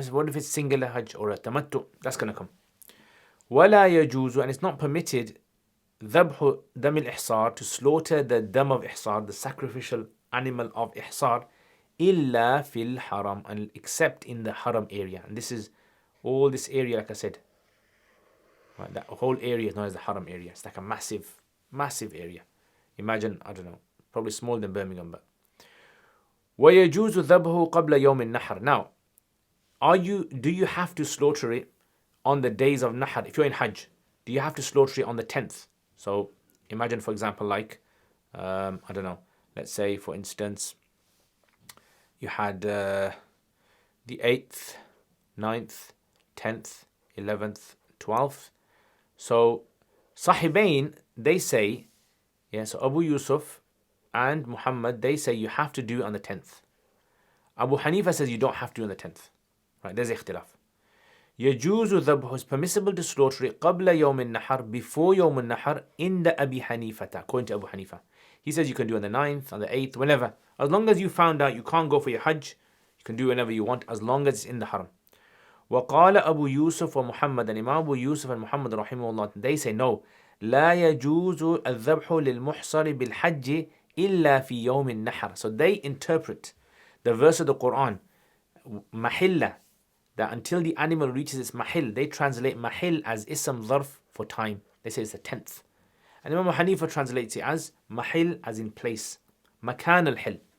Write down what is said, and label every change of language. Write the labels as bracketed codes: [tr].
[en] What if it's singular Hajj or a tamattu? That's gonna come. [ar] ولا يجوز, [en] and it's not permitted, [ar] ذبح دم الإحصار, [en] to slaughter the dam of Ihsar, the sacrificial animal of Ihsar, [ar] إلا في الحرم, [en] and except in the haram area. And this is all this area, like I said. Right, that whole area is known as the haram area. It's like a massive, massive area. Imagine, I don't know, probably smaller than Birmingham, but. [ar] ويجوز ذبحه قبل يوم النحر. [en] Now, do you have to slaughter it on the days of Nahr? If you're in Hajj, do you have to slaughter it on the 10th? So imagine, for example, like, I don't know, let's say, for instance, you had the 8th, 9th, 10th, 11th, 12th. So Sahibain, they say, yeah, so Abu Yusuf and Muhammad, they say you have to do it on the 10th. Abu Hanifa says you don't have to do it on the 10th. Right, there's ikhtilaf. [ar] يجوز ذبحه, [en] is permissible to slaughter it [ar] قبل يوم النحر, [en] before يوم النحر, in the Abi Hanifa, according to Abu Hanifa. He says you can do on the 9th, on the 8th, whenever. As long as you found out you can't go for your Hajj, you can do whenever you want, as long as it's in the Haram. [ar] وقال أبو يوسف ومحمد, [en] and Imam Abu Yusuf and Muhammad rahimahullah, they say no. [ar] لا يجوز الذبح للمحصر بالحج إلا في يوم النحر. [en] So they interpret the verse of the Quran, mahilla, that until the animal reaches its mahil, they translate mahil as ism dharf for time. They say it's the 10th. And Imam Hanifa translates it as mahil as in place, [ar] makan al-hil.